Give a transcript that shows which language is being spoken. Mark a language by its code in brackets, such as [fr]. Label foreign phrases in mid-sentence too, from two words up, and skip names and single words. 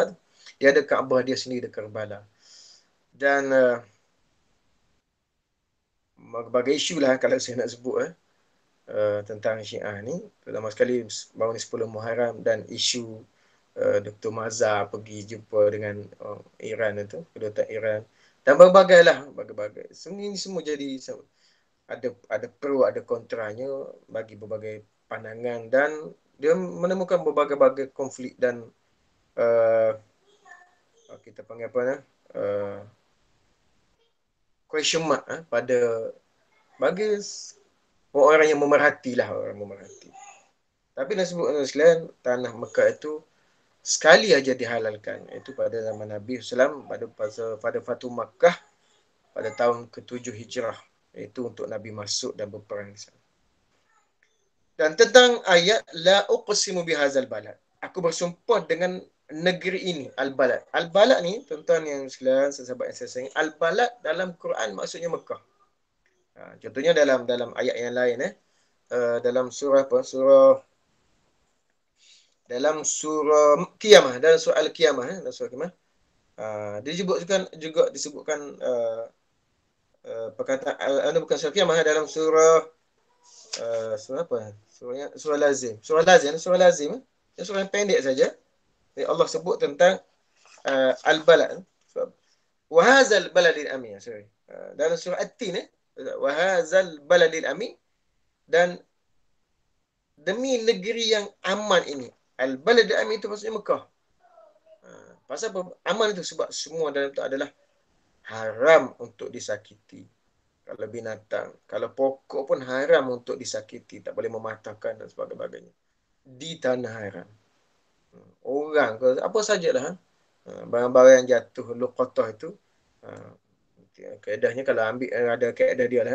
[ms] Dia ada Kaabah dia sendiri di Karbala. Dan berbagai isu lah kalau saya nak sebut tentang Syiah ni. Pertama sekali baru ni 10 Muharram dan isu Dr. Mazhar pergi jumpa dengan Iran itu, kedutaan Iran. Dan berbagai lah, berbagai. Ini semua jadi ada pro, ada kontranya bagi berbagai pandangan dan dia menemukan berbagai-bagai konflik dan kita panggil apa [en] question mark [ms] pada bagi orang yang memerhati lah, orang memerhati. Tapi nak sebut sekalian, tanah Mekah itu sekali aja dihalalkan, itu pada zaman Nabi SAW pada Fatu Makkah pada tahun ke-7 Hijrah. Itu untuk Nabi masuk dan berperang di sana. Dan tentang ayat [ar] لا أقسم بهذا البلد, [ms] aku bersumpah dengan negeri ini, al-balad. Al-balad ni tuan-tuan yang sekalian, sahabat yang saya sayang, al-balad dalam Quran maksudnya Mekah. Contohnya dalam ayat yang lain dalam surah apa? Dalam surah Qiyamah, dalam surah Al-Qiyamah, dalam surah Qiyamah. Disebutkan perkataan bukan surah Qiyamah, dalam surah surah apa? Surah Lazim. Surah Lazim. Surah yang pendek saja. Allah sebut tentang al-balad. [ar] وهذا البلد الأمين. [ms] Dalam surah At-Tin [ar] وهذا البلد الأمين, [ms] dan demi negeri yang aman ini. [ar] البلد الأمين [ms] itu maksudnya Mekah. Pasal apa? Aman itu sebab semua dalam itu adalah haram untuk disakiti. Kalau binatang, kalau pokok pun haram untuk disakiti, tak boleh mematahkan dan sebagainya. Di tanah haram. Orang ke apa sajalah, barang-barang yang jatuh luqatah itu, kaedahnya kalau ambil ada kaedah dia lah.